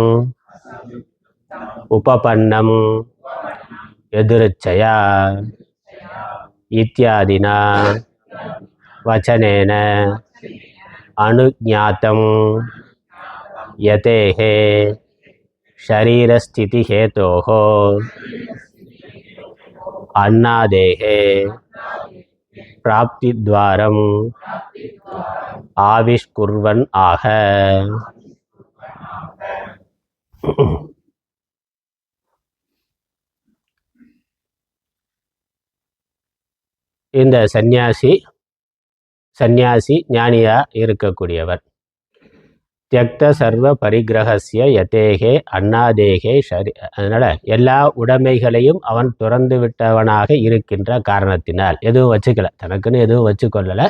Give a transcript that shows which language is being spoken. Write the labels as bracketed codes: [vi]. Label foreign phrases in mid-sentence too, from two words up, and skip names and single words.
[sa] उपपन्नम् यदृच्छया इत्यादिना वचनेन अनुज्ञातं यतेः शरीरस्थिति हेतोः अन्नादेः प्राप्तिद्वारम् आविष्कुर्वन् आह. [ta] இந்த சந்நியாசி ஞானியா இருக்கக்கூடியவர். [sa] त्यक्त सर्व परिग्रहस्य यतेः अन्नादेः [ta] அதனால எல்லா உடைமைகளையும் அவன் துறந்து விட்டவனாக இருக்கின்ற காரணத்தினால் எதுவும் வச்சுக்கல, தனக்குன்னு எதுவும் வச்சு கொள்ளலை.